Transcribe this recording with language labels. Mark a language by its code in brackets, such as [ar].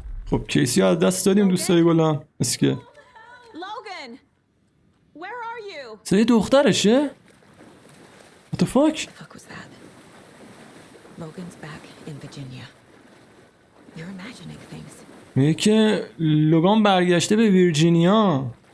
[fa] خب کیسی از دست دادیم دوستای گلم. اسکه [en] Logan! Where are you? [fa] صدای دخترشه؟ [en] What the fuck? Fuck was that? Logan's back in Virginia. You're imagining things. [fa] میگه که لوگان برگشته به ویرجینیا.